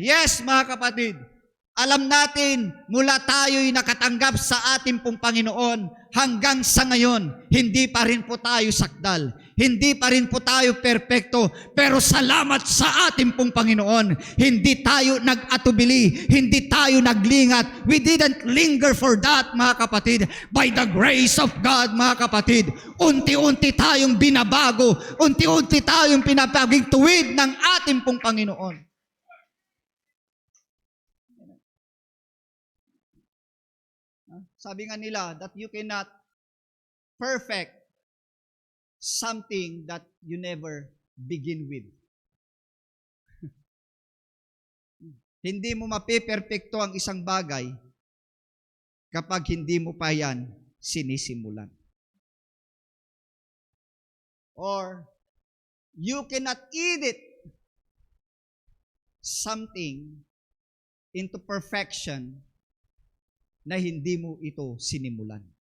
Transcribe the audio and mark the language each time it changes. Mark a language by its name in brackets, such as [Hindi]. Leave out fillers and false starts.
[Filipino] Yes, mga kapatid, alam natin, mula tayo'y nakatanggap sa ating pong Panginoon, hanggang sa ngayon, hindi pa rin po tayo sakdal. Hindi pa rin po tayo perpekto, pero salamat sa ating pong Panginoon. Hindi tayo nag-atubili, hindi tayo naglingat. [English] We didn't linger for that, [Filipino] mga kapatid. [English] By the grace of God, [Filipino] mga kapatid, unti-unti tayong binabago, unti-unti tayong pinapaging tuwid ng ating pong Panginoon. sabi nga nila, [English] that you cannot perfect something that you never begin with. [Filipino] Hindi mo mapiperpekto ang isang bagay kapag hindi mo pa yan sinisimulan. [English] Or, you cannot edit something into perfection [Filipino] na hindi mo ito sinimulan.